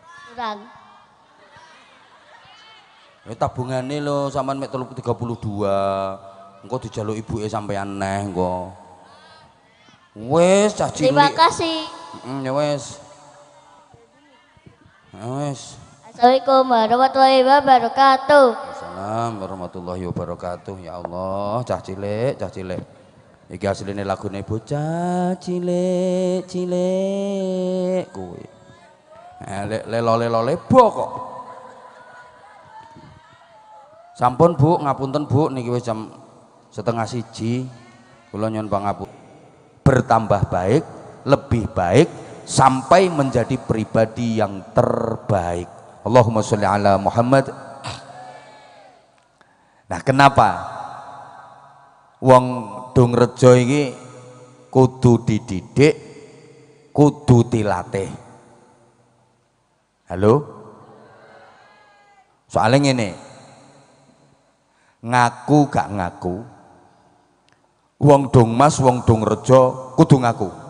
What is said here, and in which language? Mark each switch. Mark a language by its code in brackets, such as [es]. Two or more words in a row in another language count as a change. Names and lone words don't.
[jv] kurang. Tabungane lho sampean mek 32. Engko dijaluk ibuke sampean neh engko. Wis cah cilik. [id] Terima kasih. [jv] Ya wis. Ya wis. [ar] السلام عليكم ورحمة الله وبركاته. السلام عليكم ورحمة الله وبركاته. [jv] Ya Allah, cah cilik, cah cilik. Iki asline lagune bocah cilik, cilik kuwi. Lelo lebo kok. Sampun Bu, ngapunten Bu, niki wis jam 12:30. Kula nyuwun pangapunten. [id] Bertambah baik, lebih baik sampai menjadi pribadi yang terbaik. [ar] اللهم صل على محمد. [jv] Nah, kenapa wong dong rejo iki kudu dididik, kudu dilatih? Halo? Soalnya ngene, ngaku gak ngaku, wong dong mas, wong dong rejo kudu ngaku.